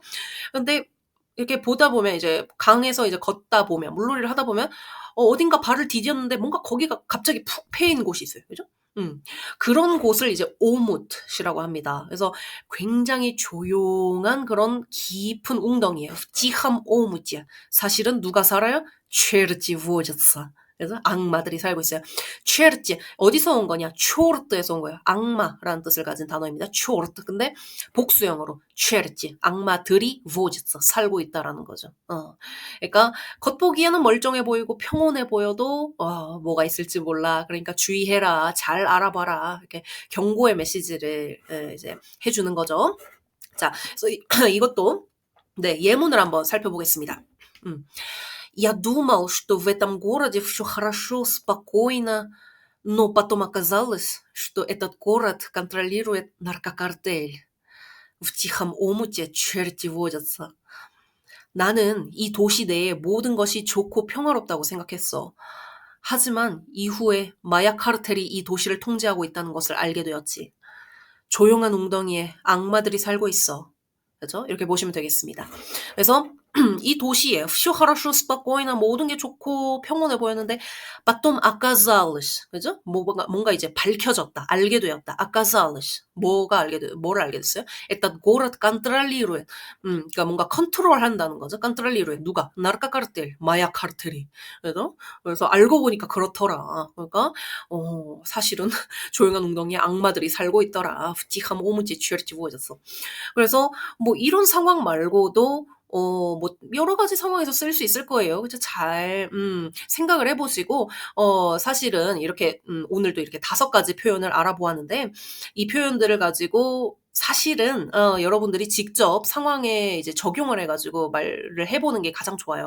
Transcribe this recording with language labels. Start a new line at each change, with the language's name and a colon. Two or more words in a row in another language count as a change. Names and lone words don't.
Korean: 근데 이렇게 보다 보면 이제 강에서 이제 걷다 보면 물놀이를 하다 보면 어딘가 발을 디뎠는데 뭔가 거기가 갑자기 푹 패인 곳이 있어요. 그죠? 그런 곳을 이제 오무트이라고 합니다. 그래서 굉장히 조용한 그런 깊은 웅덩이에요.
Russian: тихий омут.
Korean: 사실은 누가 살아요?
Russian: черти водятся.
Korean: 그래서 악마들이 살고 있어요. черти 어디서 온 거냐? 초르트에서 온 거예요. 악마라는 뜻을 가진 단어입니다. 초르트. 근데 복수형으로 черти 악마들이 водятся 살고 있다라는 거죠. 그러니까 겉보기에는 멀쩡해 보이고 평온해 보여도 뭐가 있을지 몰라. 그러니까 주의해라. 잘 알아봐라. 이렇게 경고의 메시지를 이제 해주는 거죠. 자, 그래서 이것도 네, 예문을 한번 살펴보겠습니다.
Russian: Я думал, что в этом городе все хорошо, спокойно, Но потом оказалось, что этот город контролирует наркокартель. В тихом омуте черти водятся.
Korean: 나는 이 도시 내의 모든 것이 좋고 평화롭다고 생각했어. 하지만 이후에 마약 카르텔이 이 도시를 통제하고 있다는 것을 알게 되었지. 조용한 웅덩이에 악마들이 살고 있어. 그죠? 이렇게 보시면 되겠습니다. 그래서 이 도시에
Russian: все хорошо, спокойно
Korean: 모든 게 좋고 평온해 보였는데
Russian: потом оказалось,
Korean: 그죠? 뭔가 이제 밝혀졌다, 알게 되었다. оказалось, 뭐를 알게 됐어요?
Russian: Этот город контролирует,
Korean: 그러니까 뭔가 컨트롤한다는 거죠. controlирует 누가? 나르카카르텔, 마약 카르텔이. 그래서 알고 보니까 그렇더라. 그러니까 사실은 조용한 웅덩이에 악마들이 살고 있더라.
Russian: в тихом омуте черти водятся.
Korean: 그래서 뭐 이런 상황 말고도 뭐 여러 가지 상황에서 쓸 수 있을 거예요. 그죠? 잘 생각을 해 보시고 사실은 이렇게 오늘도 이렇게 5가지 표현을 알아보았는데 이 표현들을 가지고 사실은 여러분들이 직접 상황에 이제 적용을 해 가지고 말을 해 보는 게 가장 좋아요.